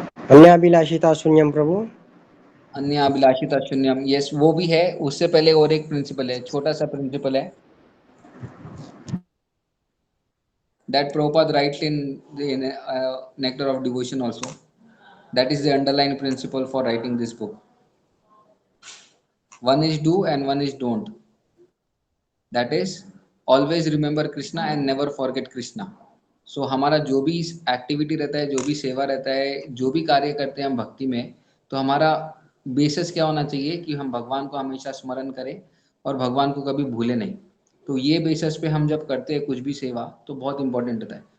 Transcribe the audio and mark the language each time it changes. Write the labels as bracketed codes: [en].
[sa] अन्याभिलाषिता शून्यम प्रभु। [hi] अन्य अभिलाषिता शून्यम, यस वो भी है। उससे पहले और एक प्रिंसिपल है, छोटा सा प्रिंसिपल है, [en] that Prabhupada writes in the Nectar of Devotion also. That is the underlying principle for writing this book. One is do and one is don't. That is always remember Krishna and never forget Krishna. [hi] So हमारा जो भी activity रहता है, जो भी सेवा रहता है, जो भी कार्य करते हैं हम भक्ति में, तो हमारा बेसिस क्या होना चाहिए कि हम भगवान को हमेशा स्मरण करें और भगवान को कभी भूले नहीं। तो ये बेसिस पे हम जब करते हैं कुछ भी सेवा तो बहुत इंपॉर्टेंट होता है।